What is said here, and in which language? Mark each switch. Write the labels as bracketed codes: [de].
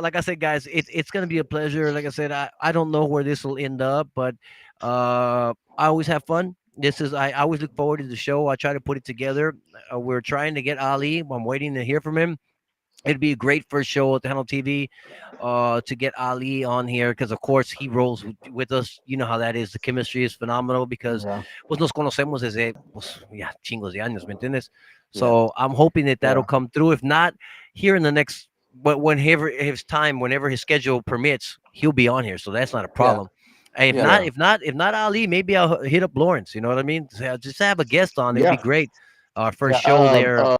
[en] Like I said, guys, it's gonna be a pleasure. Like I said, I don't know where this will end up, but I always have fun. I always look forward to the show. I try to put it together. We're trying to get Ali. I'm waiting to hear from him. It'd be a great first show at the Handle TV to get Ali on here because, of course, he rolls with us. You know how that is. The chemistry is phenomenal because Yeah. [es] pues nos conocemos desde pues, ya chingos de años, ¿me entiendes? [en] Yeah, So I'm hoping that that'll Yeah. come through. If not, here in the next, but whenever his time, whenever his schedule permits, he'll be on here. So that's not a yeah, problem. If yeah. not, Yeah. if not Ali, maybe I'll hit up Lawrence. You know what I mean? Just have a guest on. It'd be Yeah. great. Our first Yeah. show there on